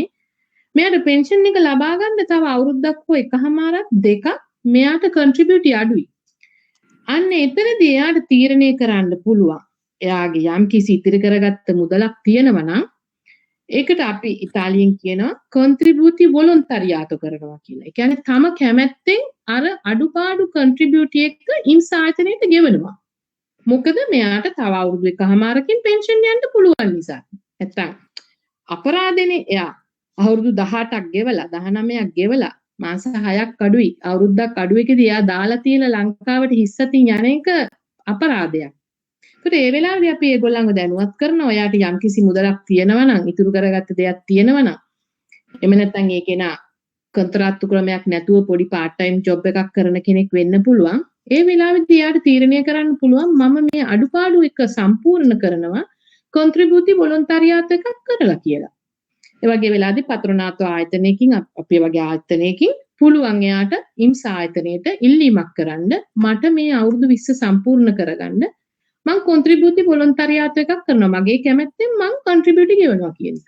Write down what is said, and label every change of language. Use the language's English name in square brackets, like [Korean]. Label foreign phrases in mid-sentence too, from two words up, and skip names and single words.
[Sinhala] මෙයාට පෙන්ෂන් එක ලබා ගන්න තව අවුරුද්දක් හෝ එකහමාරක් දෙකක් මෙයාට කන්ට්‍රිබියුටි අඩුයි. අන්න එතනදී එයාට තීරණය කරන්න පුළුවන්. එයාගේ යම්කිසි ඉතිරි කරගත්ත මුදලක් තියෙනවා නම් ඒකට අපි ඉතාලියෙන් කියනවා [Italian] contributi volontariato [Sinhala] කරනවා කියලා. ඒ කියන්නේ තම කැමැත්තෙන් අර අඩුපාඩු කන්ට්‍රිබියුටි එක ඉම්සායතනයට ගෙවනවා. මොකද මෙයාට තව අවුරුදු එකහමාරකින් පෙන්ෂන් යන්න පුළුවන් නිසා. නැත්තම් අපරාධනේ එයා අවුරුදු 18ක් ගෙවලා 19ක් ගෙවලා මාස 6ක් අඩුයි අවුරුද්දක් අඩුවකදී එයා දාලා තියෙන ලංකාවට හිස්සතින් යන එක අපරාධයක්. ඒකට ඒ වෙලාවේදී අපි ඒගොල්ලන්ව දැනුවත් කරනවා ඔයාට යම්කිසි මුදලක් තියෙනවා නම් ඉතුරු කරගත්ත දෙයක් තියෙනවා නම් එහෙම නැත්නම් ඒ කෙනා කොන්ත්‍රාත්තු ක්‍රමයක් නැතුව පොඩි [English] part time job [Sinhala] එකක් කරන කෙනෙක් වෙන්න පුළුවන්. ඒ වෙලාවෙදී යාට තීරණය කරන්න පුළුවන් මම මේ අඩුපාඩු එක සම්පූර්ණ කරනවා [Italian] contributi volontariato [Sinhala] එකක් කරලා කියලා. ඒ වගේ වෙලාවදී පත්‍රනාත්ව ආයතනයකින් අපේ වගේ ආයතනයකින් පුළුවන් එයාට ඉම්ස් ආයතනයට ඉල්ලීමක් කරන්න මට මේ අවුරුදු 20 සම්පූර්ණ කරගන්න මම [Italian] contributi volontariato [Sinhala] එකක් කරනවා මගේ කැමැත්තෙන් මම කොන්ත්‍රිබියුටි ගෙවනවා කියන එක.